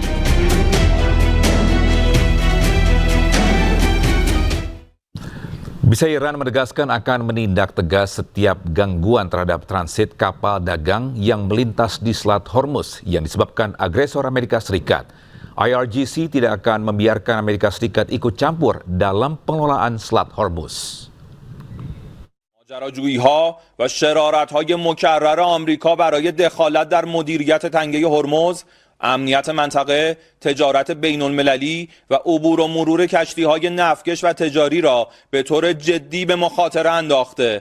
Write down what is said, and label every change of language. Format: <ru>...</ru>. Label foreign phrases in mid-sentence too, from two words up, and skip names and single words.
<id>Bisa Iran menegaskan akan menindak tegas setiap gangguan terhadap transit kapal dagang yang melintas di Selat Hormuz yang disebabkan agresor Amerika Serikat. IRGC tidak akan membiarkan Amerika Serikat ikut campur dalam pengelolaan Selat Hormuz.</id> <fa>ماجراجویی‌ها و شرارت‌های مکرر آمریکا برای دخالت در مدیریت تنگه هرمز، امنیت منطقه، تجارت بین المللی و عبور و مرور کشتی‌های نفتکش و تجاری را به طور جدی به مخاطره انداخته.</fa>